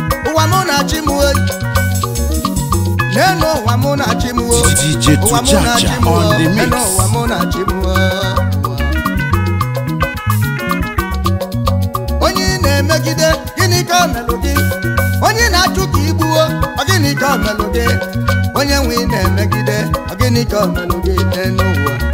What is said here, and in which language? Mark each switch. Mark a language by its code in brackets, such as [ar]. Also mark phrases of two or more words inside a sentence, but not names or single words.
[ig] Ụwa mụ na chi m oyi. N'enu ụwa mụ na chi m o. D J Ụwa mụ na chi m o. Tujaja [en] on the mix. [ig] N'enu ụwa mụ na chi m o. Onye ị na-emegide, gịnị ka o melụ gị? Onye ị na-achụ ka i gbuo, ọ gịnị ka o melụ gị? Onye nwe ị na-emegide, ọ gịnị ka o melụ gị n'enu ụwa?